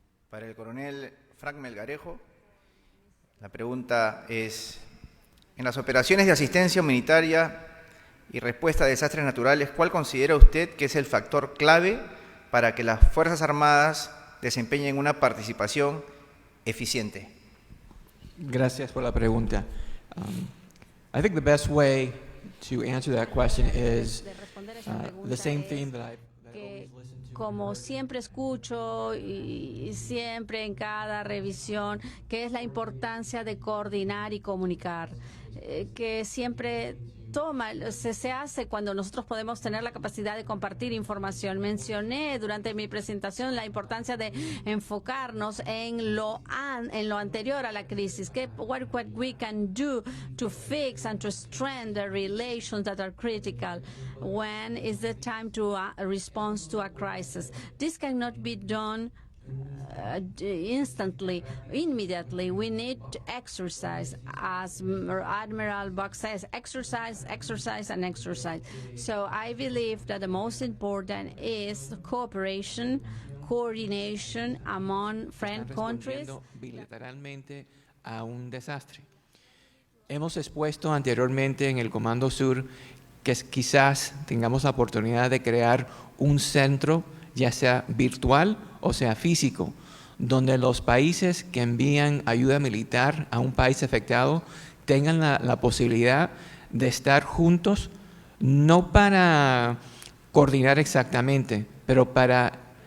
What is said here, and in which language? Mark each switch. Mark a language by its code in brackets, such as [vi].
[es] Para el coronel Frank Melgarejo, la pregunta es: en las operaciones de asistencia humanitaria y respuesta a desastres naturales, ¿cuál considera usted que es el factor clave para que las Fuerzas Armadas desempeñen una participación eficiente? Gracias por la pregunta. [en] I think the best way to answer that question is the same theme that I've always listened to. [es] Como siempre escucho y siempre en cada revisión, que es la importancia de coordinar y comunicar, que siempre se hace cuando nosotros podemos tener la capacidad de compartir información. Mencioné durante mi presentación la importancia de enfocarnos en lo anterior a la crisis, [en] what we can do to fix and to strengthen the relations that are critical when is the time to respond to a crisis. This cannot be done instantly, immediately. We need to exercise, as Admiral Buck says, exercise, exercise, and exercise. So I believe that the most important is cooperation, coordination among friend countries. [es] Bilateralmente a un desastre. Hemos expuesto anteriormente en el Comando Sur que quizás tengamos la oportunidad de crear un centro, ya sea virtual o sea físico, donde los países que envían ayuda militar a un país afectado tengan la posibilidad de estar juntos, no para coordinar exactamente, pero para